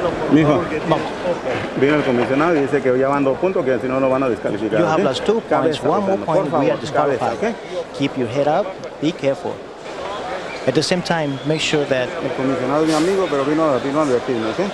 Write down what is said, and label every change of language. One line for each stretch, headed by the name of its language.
Spanish: Mijo, vino el comisionado y dice que ya van 2 puntos, que si no nos van a descalificar.
English: You have lost 2 points. One more point, we are disqualified. Okay? Keep your head up. Be careful. At the same time, make sure that
Spanish: El comisionado es mi amigo, pero vino a advertirme, ¿ok?